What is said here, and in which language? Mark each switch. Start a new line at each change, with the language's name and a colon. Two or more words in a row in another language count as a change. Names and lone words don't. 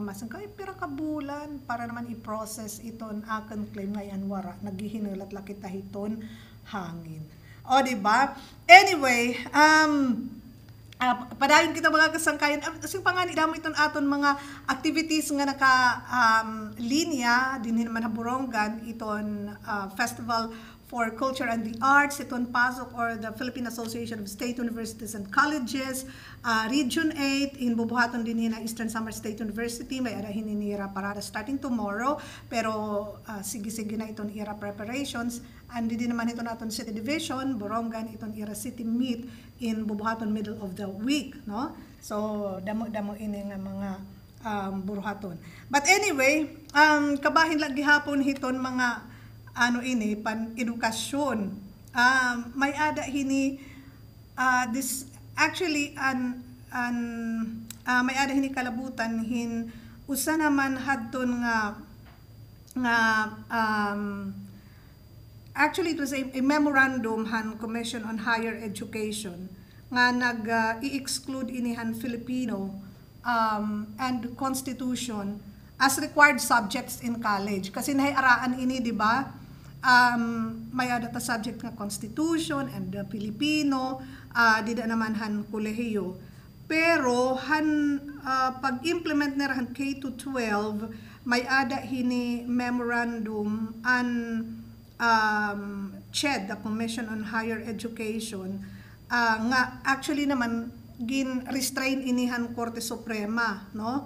Waray: kamasan kay pira ka bulan para naman i-process iton akan claim ngayon wara naghihinulat la kita hiton hangin o di ba anyway padayon kita mga kasangkayan asing pangani damo iton aton mga activities nga naka linya dinhi naman haburongan iton Festival for Culture and the Arts iton PASOK or the Philippine Association of State Universities and Colleges Region 8 in bubuhaton dinhi na Eastern Samar State University may ara hininira parada
English: starting tomorrow
Waray: pero sige-sige na iton ira preparations andi din naman ito naton City Division, Borongan, iton ira City Meet in bubuhaton
English: middle of the week,
Waray: no? So, damo ini nga mga buruhaton.
English: But anyway,
Waray: kabahin lang gihapon hiton mga ini pan edukasyon. May ada hini
English: this actually
Waray: may ada hini kalabutan hin usa naman hadton nga actually,
English: it was a memorandum
Waray: han Commission on Higher Education nga nag-i-exclude inihan
English: Filipino and Constitution as required subjects in college.
Waray: Kasi nahiaraan ini, di ba? May ada subject nga
English: Constitution and Filipino,
Waray: dida naman han kolehiyo. Pero pag-implement na han K-12, may ada hini memorandum CHED, the Commission on Higher Education, nga actually naman gin-restrain inihan Korte Suprema, no?